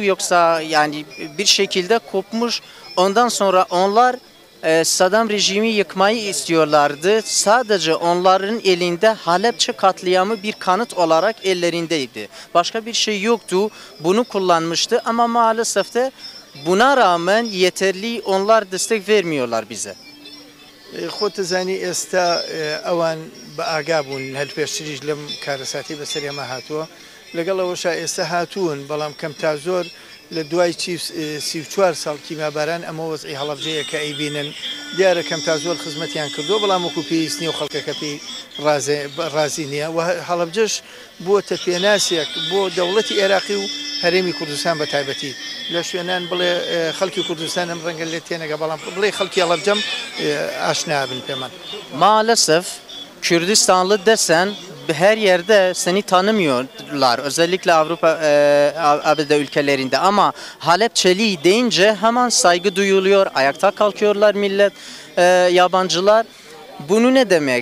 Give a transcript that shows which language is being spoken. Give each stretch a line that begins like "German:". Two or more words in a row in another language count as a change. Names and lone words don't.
Turkish: Yoksa yani bir şekilde kopmuş. Ondan sonra onlar Saddam rejimi yıkmayı istiyorlardı. Sadece onların elinde Halepçe katliamı bir kanıt olarak ellerindeydi. Başka bir şey yoktu. Bunu kullanmıştı ama maalesef de buna rağmen yeterli onlar destek vermiyorlar bize.
Central Kurdish: خۆت دەزانی ئێستا ئەوان بە ئاگا بوون هەلپێشتریش لەم کارەساتی بەسەر ئێمە هاتووە لەگەڵ ئەوەشا ئێستا هاتوون بەڵام کەم تا زۆر لە دوای 34 ساڵ کیماباران ئەمە وەزعی هەڵەبجەیە کە ئەیبینن دیارە کەم تا زۆر خزمەتیان کردووە بەڵام وەکو پێویست نییە و خەڵکەکە پێی ڕازی نییە و هەڵەبجەش بووەتە پێناسێک بۆ دەوڵەتی عێراقی و هەرێمی کوردستان بە تایبەتی لە شوێنان بڵێ خەڵکی کوردستان ئەم ڕەنگە لێت تێنەگە بەڵام بڵێ خەڵکی هەڵەبجەم ئاشنا بن پێمان.
Turkish: Maalesef Kürdistanlı desen her yerde seni tanımıyorlar. Özellikle Avrupa ABD ülkelerinde ama Halepçeli deyince hemen saygı duyuluyor. Ayakta kalkıyorlar millet, yabancılar. Bunu ne demek?